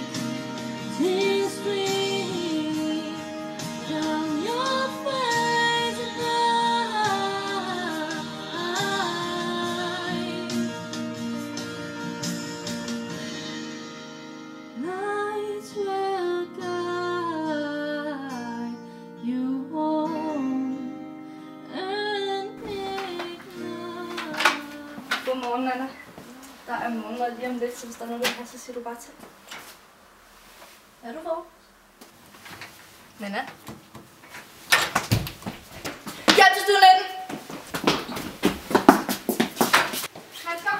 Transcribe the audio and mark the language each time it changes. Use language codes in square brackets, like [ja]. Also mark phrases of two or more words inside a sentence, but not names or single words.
[en] Tears stream down your face and nights will guide you home and midnight. [da] Godmorgen, Anna. Der er morgenmad lige om lidt, så hvis der er noget, du har, så siger du bare til. Er du vågen? Nana? Hjælp til stuen! Hans, kom!